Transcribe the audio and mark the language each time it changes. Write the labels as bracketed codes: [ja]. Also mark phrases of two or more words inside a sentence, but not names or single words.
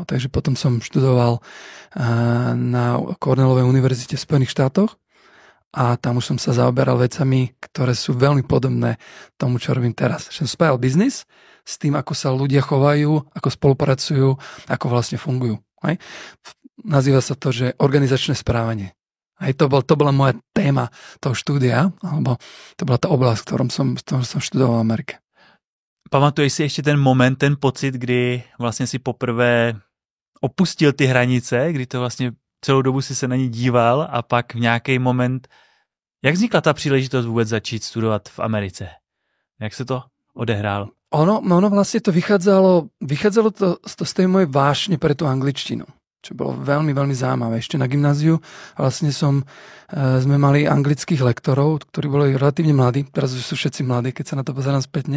[sk] Takže potom som študoval na Cornellovej univerzite v Spojených štátoch a tam už som sa zaoberal vecami, ktoré sú veľmi podobné tomu, čo robím teraz. Som spájal biznis s tým, ako sa ľudia chovajú, ako spolupracujú, ako vlastne fungujú. Hej? Nazýva sa to, že organizačné správanie. Hej, to bola moja téma toho štúdia, alebo to bola tá oblasť, ktorom som študoval v Amerike. [cs] Pamatuješ si ještě ten moment, ten pocit, kdy vlastně si poprvé opustil ty hranice, kdy to vlastně celou dobu si se na ní díval a pak v nějaký moment, jak vznikla ta příležitost vůbec začít studovat v Americe? Jak se to odehrálo? [sk] Ono vlastne to vychádzalo to z tej mojej vášne pre tú angličtinu, čo bolo veľmi, veľmi zaujímavé. Ešte na gymnáziu vlastne sme mali anglických lektorov, ktorí boli relatívne mladí, teraz sú všetci mladí, keď sa na to pozerám spätne.